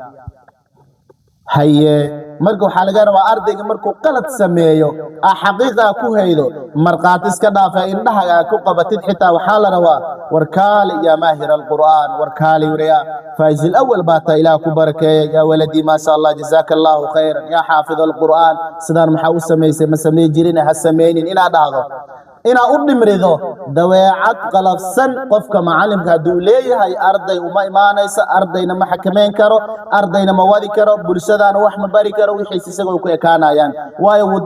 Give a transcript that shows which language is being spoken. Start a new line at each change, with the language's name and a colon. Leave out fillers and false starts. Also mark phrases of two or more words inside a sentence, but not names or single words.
Somali: haye marka waxa laga rabaa ardayga markuu qalad sameeyo xaqiiqa ku haydo marqaat iska dhaafa indhaha ku qabatid xitaa waxa la rabaa warkaali
Arabic: يا ماهر القرآن
Somali: warkaali wariya
Arabic: فائز الأول
Somali: baata ila ku barakeeyo
Arabic: يا ولدي ما شاء الله جزاك الله خيرا يا حافظ القرآن
Somali: sidaan maxaa u sameeyay ma sameey jirin ha sameeynin ila dhahdo ina u dhimrido daweecad qalafsan qofka macallimka haduu leeyahay arday uma iimaanaysa ardayna ma xakameyn karo ardayna ma wadi karo bulshadana wax ma bari karo wixii isagoo ku ekaanayaan waayo uu